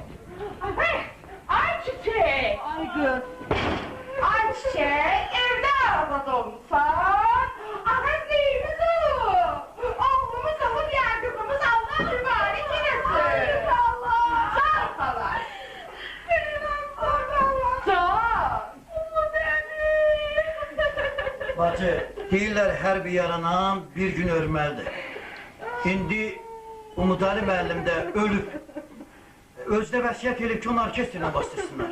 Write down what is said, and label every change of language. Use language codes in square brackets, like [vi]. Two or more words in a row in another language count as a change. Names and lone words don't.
[tr] Ay çiçek. Ay kız. Ay çiçek evde arabada olsan. Ahmet neyimiz olur. Oğlumuz olur ya kızımız Allah mübarek eylesin. Ay Allah. Sağ ol falan. Sağ ol. [az] Bacı, deyirlər hər bir yaranan bir gün ölməlidir. İndi Umud Ali müəllim də ölüb. Özdə vəsiyyət edib ki, onu orkestrlə bastırsınlar.